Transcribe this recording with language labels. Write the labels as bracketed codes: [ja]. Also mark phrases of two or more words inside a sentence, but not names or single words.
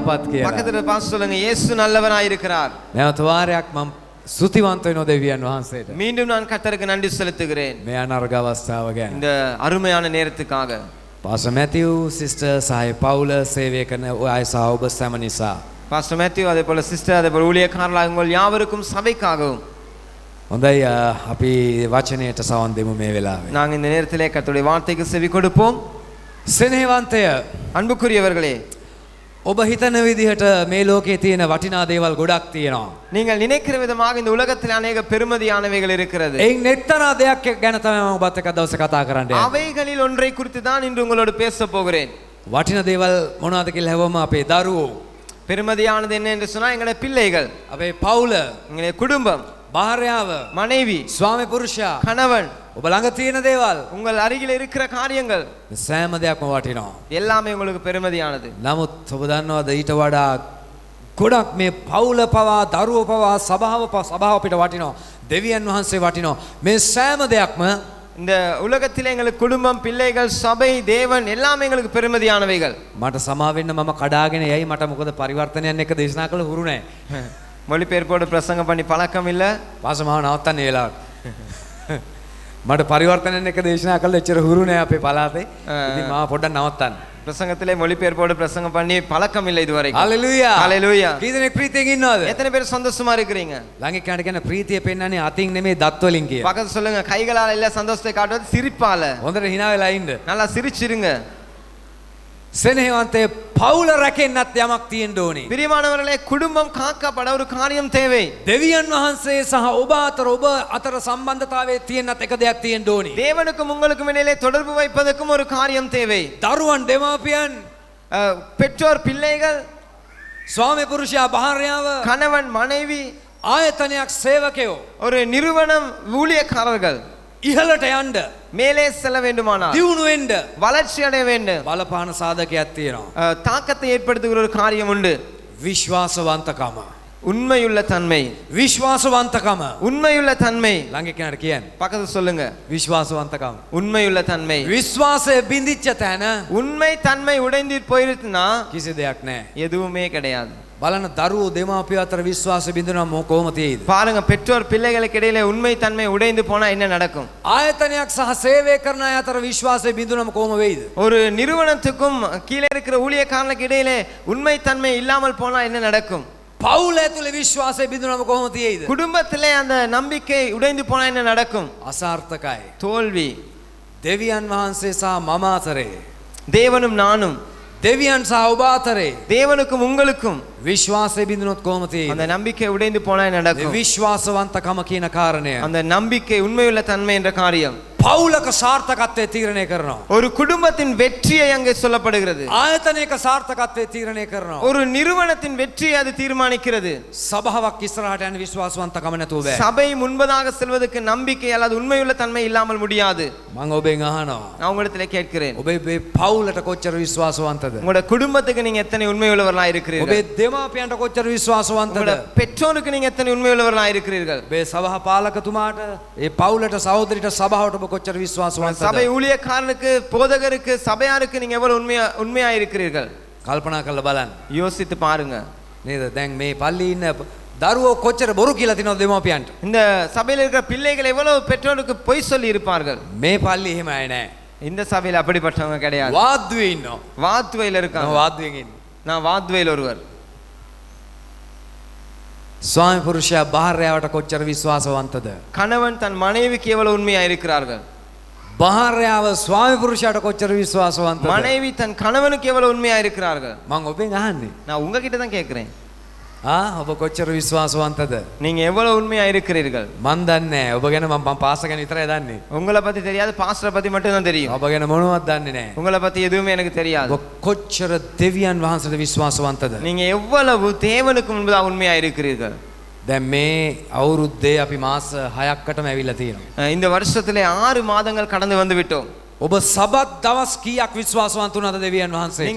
[si] යහපත් කියලා. [ta] பக்கத்துல பார்த்து சொல்லுங்க இயேசு நல்லவராய் இருக்கிறார். [si] නැවත වාරයක් මම ස්තුතිවන්ත වෙනවා දෙවියන් වහන්සේට. [ta] மீண்டும் நான் கர்த்தருக்கு நன்றி செலுத்துகிறேன் [si] මේ අනර්ග අවස්ථාව ගැන. [ta] இந்த அருமையான நேரத்துக்காக. [si] පාස්ටර් මැතිව් සිස්ටර් සහය පවුල සේවය කරන අය සහ ඔබ සැම නිසා. [ta] பாஸ்டர் மேத்யூ அதே போல சிஸ்டர் அதே போல ஊழியக்காரர்களாக உங்கள் யாவருக்கும் சபைக்காகவும் [si] හොඳයි අපි වචනයට සවන් දෙමු මේ වෙලාවේ. [ta] நாங்கள் இந்த நேரத்திலே கர்த்தருடைய வார்த்தைக்கு செவி கொடுப்போம். [si] සෙනෙහවන්තය [ta] அன்புக்குரியவர்களே, [si] ඔබ හිතන විදිහට මේ ලෝකයේ තියෙන වටිනා දේවල් ගොඩක් තියෙනවා. [ta] நீங்கள் நினைக்கிற விதமாக இந்த உலகத்தில் அநேக பெருமதியானவைகள் இருக்கிறது. [si] එයින් එක්තරා දෙයක් ගැන තමයි මම ඔබත් එක්ක දවසේ කතා කරන්න යන්නේ. [ta] அவைகளில் ஒன்றை குறித்து தான் இன்று உங்களோடு பேச போகிறேன். [si] වටිනා දේවල් මොනවද කියලා හැවම අපේ දරුවෝ, [ta] பெருமதியானது என்ன என்று சொன்னா எங்களுடைய பிள்ளைகள், [si] අපේ පවුල, [ta] எங்களுடைய குடும்பம், [si] භාර්යාව, [ta] மனைவி, [si] ස්වාමි පුරුෂයා, [ta] கணவன், [si] ඔබ ළඟ තියෙන දේවල් [ta] உங்கள் அருகில் இருக்கிற காரியங்கள் [si] සෑම දෙයක්ම වටිනවා. [ta] எல்லாமே உங்களுக்கு பெருமதியானது. [si] නමුත් ඔබ දන්නවද ඊට වඩා ගොඩක් මේ පවුල පවා, දරුවෝ පවා, සභාව අපිට වටිනවා. දෙවියන් වහන්සේ වටිනවා. මේ සෑම දෙයක්ම [ta] இந்த உலகத்திலே எங்களுக்கு குடும்பம், பிள்ளைகள், சபை, தேவன் எல்லாமே எங்களுக்கு பெருமதியானவைகள். [si] මට සමා වෙන්න මම කඩාගෙන යයි. මට මොකද පරිවර්තනයන් එක දේශනා කළ හුරු නැහැ. [ta] மொழிபெயர்ப்போடு பிரசங்கம் பண்ணி பழக்கம் இல்ல. [si] පාසමාව නවත්තන්න ඒ වෙලාවට. මට පරිවර්තනයන් එක දේශනා කළ එච්චර හුරු නැහැ අපේ පළාතේ. ඉතින් මාව පොඩ්ඩක් නවත්තන්න. [ta] பிரசங்கத்திலே மொழிபெயர்ப்போடு பிரசங்கம் பண்ணி பழக்கம் இல்லை இதுவரைக்கும். [si] හalleluya. [ta] ஹalleluya. [si] කී දෙනෙක් ප්‍රීතියෙන් ඉන්නවද? [ta] எத்தனை பேர் சந்தோஷமா இருக்கிறீங்க? [si] ළඟ එක්කනට කියන ප්‍රීතිය පෙන්වන්නේ අතින් නෙමෙයි දත් වලින් කියලා. [ta] பக்கத்துல சொல்லுங்க, கைகளால இல்ல சந்தோஷத்தை காட்டுவது சிரிப்பால. [si] හොඳට hina වෙලා ඉන්න. [ta] நல்லா சிரிச்சிருங்க. [si] සෙනෙහවන්තේ පවුල රැකෙන්නත් යමක් තියෙන්න ඕනේ. [ta] பிரியமானவர்களே, குடும்பம் காக்கப்பட ஒரு காரியம் தேவை. [si] දෙවියන් වහන්සේ සහ ඔබ අතර සම්බන්ධතාවයේ තියෙන්නත් එක දෙයක් තියෙන්න ඕනේ. [ta] தேவனுக்கும் உங்களுக்கும் இடையிலே தொடர்பு வைப்பதற்கும் ஒரு காரியம் தேவை. [si] දරුවන් දෙමාපියන්, [ta] பெற்றோர் பிள்ளைகள், [si] ස්වාමි පුරුෂයා භාර්යාව, [ta] கணவன் மனைவி, [si] ආයතනයක් සේවකයෝ [ta] ஒரு நிறுவனம் ஊழியக்காரர்கள் [si] ඉහළට යන්න, [ta] மேலே செல்ல வேண்டுமானால், [si] දියුණු වෙන්න [ta] வளர்ச்சி அடைய வேண்டும், [si] බලපාන සාධකයක් තියෙනවා. [ta] தாக்கத்தை ஏற்படுத்துகிற ஒரு காரியம் உண்டு. [si] විශ්වාසවන්තකම. [ta] உண்மையுள்ள தன்மை. [si] විශ්වාසවන්තකම. [ta] உண்மையுள்ள தன்மை. [si] ළඟ එක්කනට කියන්නේ [ta] பக்கத்துல சொல்லுங்க, [si] විශ්වාසවන්තකම. [ta] உண்மையுள்ள தன்மை. [si] විශ්වාසය බිඳිච්ච තැන [ta] உண்மை தன்மை உடைந்து போயிருச்சுன்னா [si] කිසි දෙයක් නැහැ. [ta] எதுவுமே கிடையாது. [si] බලන්න දරුවෝ දෙමාපියෝ අතර විශ්වාසය බිඳිනවා කොහොම තියෙයිද? [ta] பாருங்க, பெற்றோர் பிள்ளைகளுக்கு இடையிலே உண்மை தன்மை உடைந்து போனா என்ன நடக்கும்? [si] ආයතනයක් සහ සේවය කරන අය අතර විශ්වාසය බිඳුනම කොහොම වෙයිද? [ta] ஒரு நிறுவனத்துக்கும் கீழே இருக்கிற ஊழியக்காரனுக்கு இடையிலே உண்மை தன்மை இல்லாமல் போனா என்ன நடக்கும்? [si] පවුල ඇතුලේ විශ්වාසය බිඳුනම කොහොම තියෙයිද? [ta] குடும்பத்திலே அந்த நம்பிக்கை உடைந்து போனா என்ன நடக்கும்? [si] අසාර්ථකයි. [ta] தோல்வி. [si] දෙවියන් වහන්සේ සහ මම අතරේ, [ta] தேவனும் நானும், [si] දෙවියන් සහ ඔබ අතරේ [ta] தேவனுக்கும் உங்களுக்கும் [si] විශ්වාසය බිඳුනොත් කොහොම තියෙයිද? [ta] அந்த நம்பிக்கை உடைந்து போனா என்ன நடக்கும்? [si] විශ්වාසවන්තකම කියන කාරණය [ta] அந்த நம்பிக்கை, உண்மையுள்ள தன்மை என்ற காரியம் [si] පවුලක සාර්ථකත්වය තීරණය කරනවා. [ta] ஒரு குடும்பத்தின் வெற்றியை அங்கே சொல்லப்படுகிறது. [si] ආයතනයක සාර්ථකත්වය තීරණය කරනවා. [ta] ஒரு நிறுவனத்தின் வெற்றியை அது தீர்மானிக்கிறது. [si] සභාවක් ඉස්සරහට යන විශ්වාසවන්තකම නැතුව බෑ. [ta] சபை முன்பதாக செல்வதற்கு நம்பிக்கை அல்லது உண்மையுள்ள தன்மை இல்லாமல் முடியாது. [si] මම ඔබෙන් අහනවා, [ta] நான் உங்களிடத்தில் கேட்கிறேன், [si] ඔබේ මේ පවුලට කොච්චර විශ්වාසවන්තද? [ta] உங்களோட குடும்பத்துக்கு நீங்க எத்தனை உண்மையுள்ளவர்களாக இருக்கிறீர்கள்? [si] ඔබේ දෙමාපියන්ට කොච්චර විශ්වාසවන්තද? [ta] உங்களோட பெற்றோருக்கு நீங்க எத்தனை உண்மையுள்ளவர்களாக இருக்கிறீர்கள்? [si] ඔබේ සභා පාලකතුමාට, ඒ පවුලට, සහෝදරිට, සභාවට ඔබ කොච්චර විශ්වාසවන්තද? [ta] சபை ஊழியக்காரனுக்கு, போதகருக்கு, சபையாருக்கு நீங்க எவ்வளவு உண்மையா இருக்கிறீர்கள்? [si] කල්පනා කරලා බලන්න. [ta] யோசித்து பாருங்க. [si] නේද? දැන් මේ පල්ලි ඉන්න දරුවෝ කොච්චර බොරු කියලා තිනවද දෙමාපියන්ට? [ta] இந்த சபையில் இருக்கிற பிள்ளைகள் எவ்வளவு பெற்றோருக்கு பொய் சொல்லி இருப்பார்கள். [si] මේ පල්ලි එහෙම අය නෑ. [ta] இந்த சபையில் அப்படிப்பட்டவங்க கிடையாது. [si] වාද්දුවේ ඉන්නවා. [ta] வாத்வையில் இருக்காங்க. [si] වාද්දුවෙන් ඉන්නේ. [ta] நான் வாத்வையில் ஒருவர். [si] ස්වාමි පුරුෂයා භාර්යාවට කොච්චර විශ්වාසවන්තද? [ta] கணவன் தன் மனைவிக்கு எவ்வளவு உண்மையா இருக்கிறார்கள்? [si] භාර්යාව ස්වාමි පුරුෂයාට කොච්චර විශ්වාසවන්තද? [ta] மனைவி தன் கணவனுக்கு எவ்வளவு உண்மையா இருக்கிறார்கள்? [si] මම ඔබෙන් අහන්නේ. [ta] நான் உங்ககிட்ட தான் கேட்கிறேன். [si] ඔබ කොච්චර විශ්වාසවන්තද? [ta] நீங்க எவ்வளவு உண்மையா இருக்கிறீர்கள்? [si] මන් දන්නේ නැහැ. ඔබ ගැන මම පාස ගැන විතරයි දන්නේ. [ta] உங்களை பத்தி தெரியாது, பாஸ்டரை பத்தி மட்டும் தான் தெரியும். [si] ඔබ ගැන මොනවත් දන්නේ නැහැ. [ta] உங்களை பத்தி எதுவுமே எனக்கு தெரியாது. [si] ඔබ කොච්චර දෙවියන් වහන්සේට විශ්වාසවන්තද? [ta] நீங்க எவ்வளவு தேவனுக்கு முன்பதாக உண்மையா இருக்கிறீர்கள்? [si] දැන් මේ අවුරුද්දේ අපි මාස 6ක්කටම ඇවිල්ලා තියෙනවා. [ta] இந்த வருஷத்திலே 6 மாதங்கள் கடந்து வந்து விட்டோம். [si] ඔබ සබත් දවස් කීයක් විශ්වාසවන්ත වුණාද දෙවියන් වහන්සේ?